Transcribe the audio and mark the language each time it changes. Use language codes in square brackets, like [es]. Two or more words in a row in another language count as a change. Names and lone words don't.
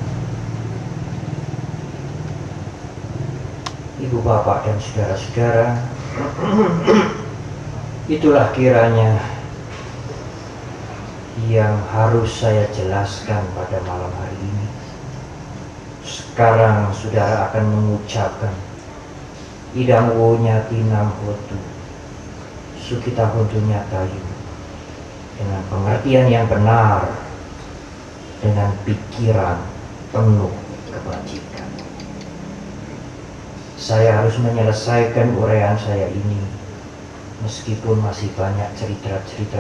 [id] Ibu bapak dan saudara-saudara, itulah kiranya yang harus saya jelaskan pada malam hari ini. Sekarang saudara akan mengucapkan [pi] idang wo nyatinam hotu sukita hontunya tayu [id] dengan pengertian yang benar, dengan pikiran penuh kebajikan. Saya harus menyelesaikan uraian saya ini meskipun masih banyak cerita-cerita